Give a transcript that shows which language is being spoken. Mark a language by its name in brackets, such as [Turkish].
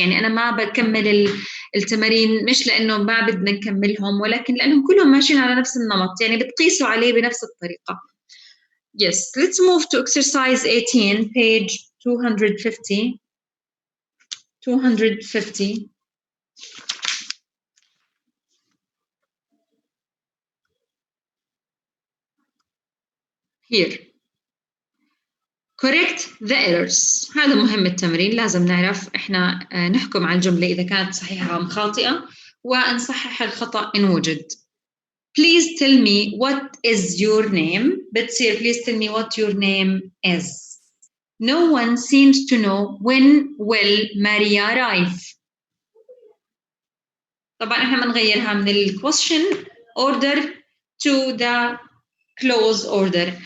[Arabic] يعني أنا ما بكمل التمارين مش لأنه ما بدنا نكملهم، ولكن لأنهم كلهم ماشيين على نفس النمط، يعني بتقيسوا عليه بنفس الطريقة. [English] Yes, let's move to exercise 18, page 250. 250. Here. Correct the errors. هذا مهم التمرين. [Arabic] لازم نعرف إحنا نحكم على الجملة إذا كانت صحيحة أو خاطئة، ونصحح الخطأ إن وجد. [English] Please tell me what is your name. بتصير please tell me what your name is. No one seems to know when will Maria arrive. طبعا إحنا بنغيرها من ال question order to the clause order.